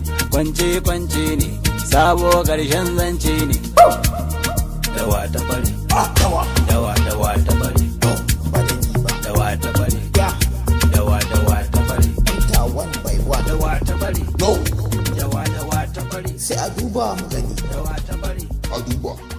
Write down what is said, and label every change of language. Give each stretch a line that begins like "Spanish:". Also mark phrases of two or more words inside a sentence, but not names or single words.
Hausa: Kwance, kwance ne. Sabo ƙarshen zance ne. Dawa ta bari. Ah, dawa. Dawa, dawa ta bari. No, ba da ni ba. Dawa ta bari. Ya. Dawa, dawa ta bari.
English: Enter one by one.
Hausa: Dawa ta bari. No. Dawa, dawa ta bari. Sai a duba mu gani. Dawa ta bari. A duba.